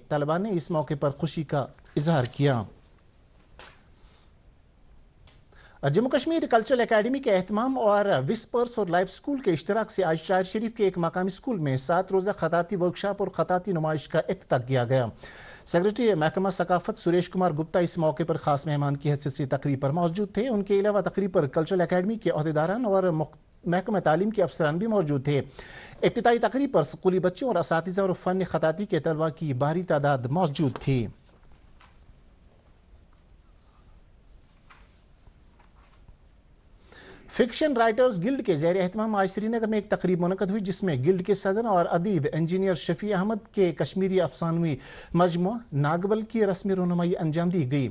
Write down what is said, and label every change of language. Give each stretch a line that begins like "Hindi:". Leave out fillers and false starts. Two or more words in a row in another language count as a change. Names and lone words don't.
Urdu: طلباء نے اس موقع پر خوشی کا اظہار کیا۔ جموں کشمیر کلچرل اکیڈمی کے اہتمام اور وسپرس اور لائف سکول کے اشتراک سے آج شاعر شریف کے ایک مقامی سکول میں 7 روزہ خطاطی ورکشاپ اور خطاطی نمائش کا افتتاح کیا گیا۔ سیکرٹری محکمہ ثقافت سریش کمار گپتا اس موقع پر خاص مہمان کی حیثیت سے تقریب پر موجود تھے۔ ان کے علاوہ تقریب پر کلچرل اکیڈمی کے عہدیداران اور محکمہ تعلیم کے افسران بھی موجود تھے۔ افتتاحی تقریب پر اسکولی بچوں اور اساتذہ اور فن خطاطی کے طلباء کی بھاری تعداد موجود تھی۔ فکشن رائٹرز گلڈ کے زیر اہتمام آج سری نگر میں ایک تقریب منعقد ہوئی جس میں گلڈ کے صدر اور ادیب انجینئر شفیع احمد کے کشمیری افسانوی مجموعہ ناگبل کی رسمی رونمائی انجام دی گئی۔